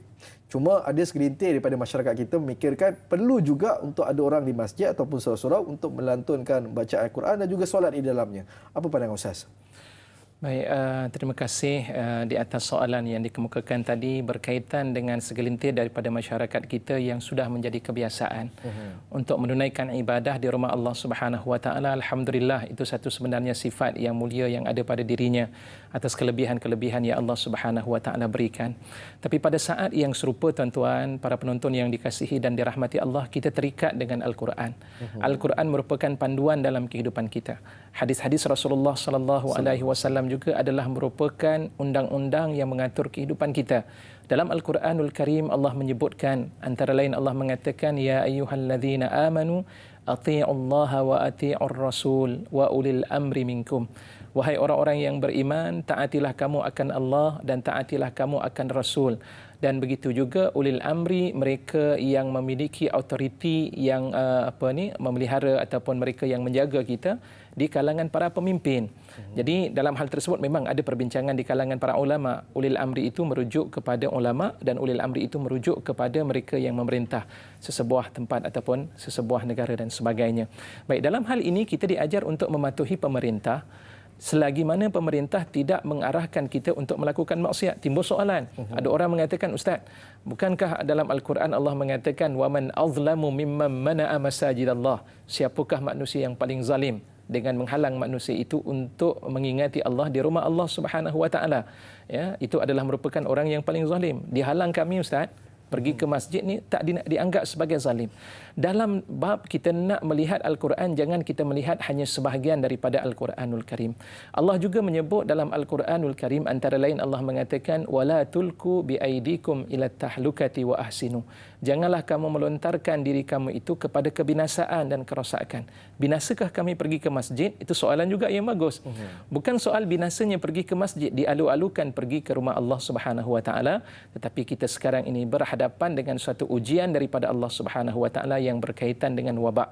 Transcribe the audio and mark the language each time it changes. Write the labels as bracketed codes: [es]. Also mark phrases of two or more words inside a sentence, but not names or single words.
[ms] Cuma ada segelintir daripada masyarakat kita memikirkan perlu juga untuk ada orang di masjid ataupun surau-surau untuk melantunkan bacaan Al-Quran dan juga solat di dalamnya. Apa pandangan Ustaz? Baik, terima kasih di atas soalan yang dikemukakan tadi berkaitan dengan segelintir daripada masyarakat kita yang sudah menjadi kebiasaan untuk menunaikan ibadah di rumah [ar] الله سبحانه وتعالى. [ms] Alhamdulillah, itu satu sebenarnya sifat yang mulia yang ada pada dirinya. atas kelebihan-kelebihan yang [ar] الله سبحانه وتعالى [ms] berikan. Tapi pada saat yang serupa tuan-tuan, para penonton yang dikasihi dan dirahmati Allah, kita terikat dengan Al-Quran. Al-Quran merupakan panduan dalam kehidupan kita. Hadis-hadis Rasulullah [ar] صلى الله عليه وسلم [ms] juga adalah merupakan undang-undang yang mengatur kehidupan kita. Dalam [ar] القرآن الكريم [ms] Allah menyebutkan, antara lain Allah mengatakan, [ar] يا أيها الذين آمنوا أطيعوا الله وأطيعوا الرسول وأولي الأمر منكم. [ms] Wahai orang-orang yang beriman, taatilah kamu akan Allah dan taatilah kamu akan Rasul. Dan begitu juga [ar] أولي الأمر, [ms] mereka yang memiliki autoriti yang memelihara ataupun mereka yang menjaga kita di kalangan para pemimpin. Jadi dalam hal tersebut memang ada perbincangan di kalangan para ulama. [ar] أولي الأمر [ms] itu merujuk kepada ulama dan [ar] أولي الأمر [ms] itu merujuk kepada mereka yang memerintah sesebuah tempat ataupun sesebuah negara dan sebagainya. Baik, dalam hal ini kita diajar untuk mematuhi pemerintah selagi mana pemerintah tidak mengarahkan kita untuk melakukan maksiat. Timbul soalan. Ada orang mengatakan, Ustaz, bukankah dalam Al-Quran Allah mengatakan [ar] ومن أظلم ممن منع مساجد الله? [ms] Siapakah manusia yang paling zalim dengan menghalang manusia itu untuk mengingati Allah di rumah [ar] الله سبحانه وتعالى? [ms] Ya, itu adalah merupakan orang yang paling zalim. Dihalang kami, Ustaz, pergi ke masjid ni tak dianggap sebagai zalim. Dalam bab kita nak melihat Al-Quran, jangan kita melihat hanya sebahagian daripada [ar] القرآن الكريم. [ms] Allah juga menyebut dalam [ar] القرآن الكريم, [ms] antara lain Allah mengatakan [ar] ولا تلقوا بأيديكم إلى التهلكة وأحسنوا. [ms] Janganlah kamu melontarkan diri kamu itu kepada kebinasaan dan kerosakan. Binasakah kami pergi ke masjid? Itu soalan juga yang bagus. Bukan soal binasanya pergi ke masjid, dialu-alukan pergi ke rumah [ar] الله سبحانه وتعالى, [ms] tetapi kita sekarang ini berhadapan dengan suatu ujian daripada [ar] الله سبحانه وتعالى [ms] yang berkaitan dengan wabak.